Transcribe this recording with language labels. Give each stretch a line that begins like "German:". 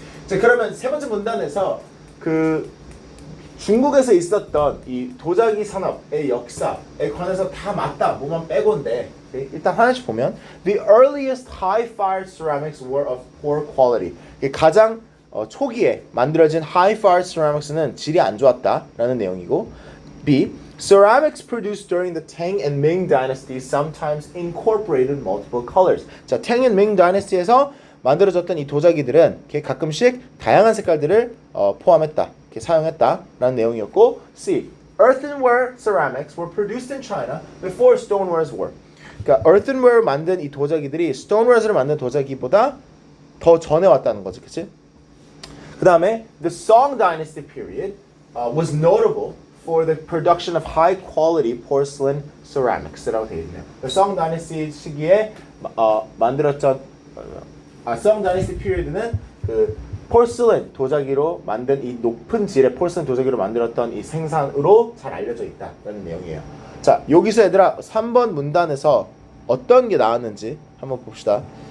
Korean: 자, 그러면 세 번째 문단에서 그 중국에서 있었던 이 도자기 산업의 역사에 관해서 다 맞다. 뭐만 빼고인데 일단 하나씩 보면
English: The earliest high-fired ceramics were of poor quality.
Korean: 가장 초기에 만들어진 high-fired ceramics는 질이 안 좋았다라는 내용이고 B.
English: Ceramics produced during the Tang and Ming dynasties sometimes incorporated multiple colors.
Korean: 자, Tang and Ming dynasty에서 만들어졌던 이 도자기들은 가끔씩 다양한 색깔들을 포함했다, 사용했다라는 내용이었고 C.
English: Earthenware ceramics were produced in China before stonewares were.
Korean: 그러니까 earthenware 만든 이 도자기들이 stonewares를 만든 도자기보다 더 전에 왔다는 거지, 그렇지? 그 다음에
English: the Song dynasty period was notable for the production of high quality porcelain ceramics
Korean: 라고 되어 있네요. The Song dynasty 시기에 만들었던 Song dynasty period는 그 porcelain 도자기로 만든 이 높은 질의 porcelain 도자기로 만들었던 이 생산으로 잘 알려져 있다라는 내용이에요. 자, 여기서 얘들아 3번 문단에서 어떤 게 나왔는지 한번 봅시다.